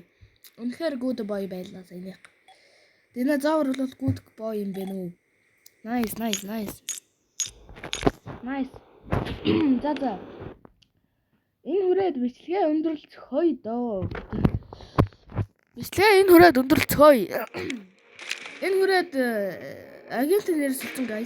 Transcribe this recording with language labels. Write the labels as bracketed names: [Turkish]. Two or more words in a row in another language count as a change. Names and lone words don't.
[Mongolian] Үнэхээр [English] good boy [Mongolian] байлаа саяны. Динозавр бол [English] good boy [Mongolian] юм бэ нүү. Nice. За. Энэ хүрээд бичлэгээ өндөрлцгөөе доо. Бичлэгээ энэ хүрээд өндөрлцгөөе. Энэ хүрээд агентын нэр солисон guys.